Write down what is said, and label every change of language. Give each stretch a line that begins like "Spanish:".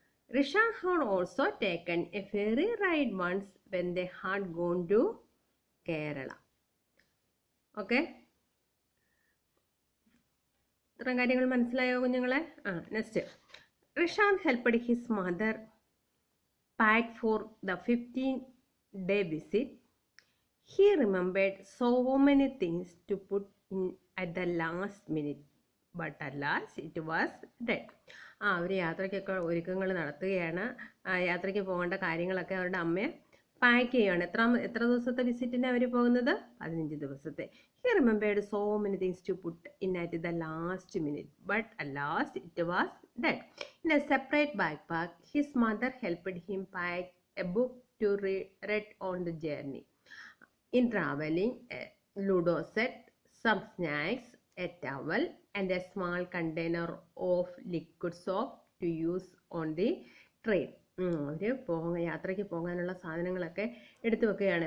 English: Rishad had also taken a ferry ride once when they had gone to Kerala. Okay?
Malayalam: ഇത്രയും കാര്യങ്ങൾ മനസ്സിലായോ കുഞ്ഞുങ്ങളെ?
English: Next. Rishad helped his mother pack for the 15-day visit. He remembered so many things to put in at the last minute. But alas, it was dead.
Malayalam: അവർ യാത്രയ്ക്കൊക്കെ ഒരുക്കങ്ങൾ നടത്തുകയാണ്. യാത്രയ്ക്ക് പോകേണ്ട കാര്യങ്ങളൊക്കെ അവരുടെ അമ്മയെ പാക്ക് ചെയ്യുകയാണ്. എത്ര ദിവസത്തെ വിസിറ്റിന് അവർ പോകുന്നത്? 15 ദിവസത്തെ.
English: He remembered so many things to put in at the last minute. But alas, it was dead. In a separate backpack, his mother helped him pack a book to read on the journey. In traveling, a Ludo set, some snacks, a towel and a small container of liquid soap to use on the train.
Malayalam: അവർ യാത്രയ്ക്ക് പോകാനുള്ള സാധനങ്ങളൊക്കെ എടുത്തു വെക്കുകയാണ്.